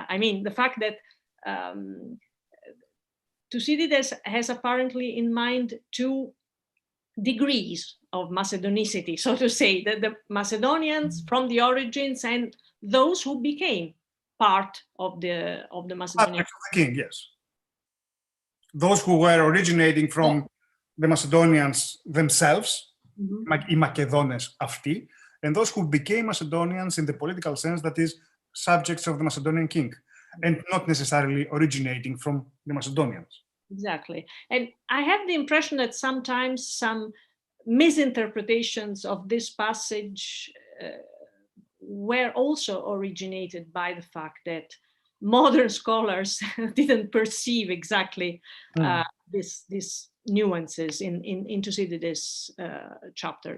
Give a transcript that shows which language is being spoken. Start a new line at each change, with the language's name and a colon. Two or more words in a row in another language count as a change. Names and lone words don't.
English: I mean, the fact that Thucydides has apparently in mind two degrees of Macedonicity, so to say, that the Macedonians from the origins and those who became part of the Macedonian king, yes. Those who were originating from the Macedonians themselves,
Greek: οι Μακεδόνες αυτοί,
English: and those who became Macedonians in the political sense, that is, subjects of the Macedonian king, and not necessarily originating from the Macedonians. Exactly. And I have the impression that sometimes some misinterpretations of this passage were also originated by the fact that modern scholars didn't perceive exactly these nuances in Thucydides' chapter.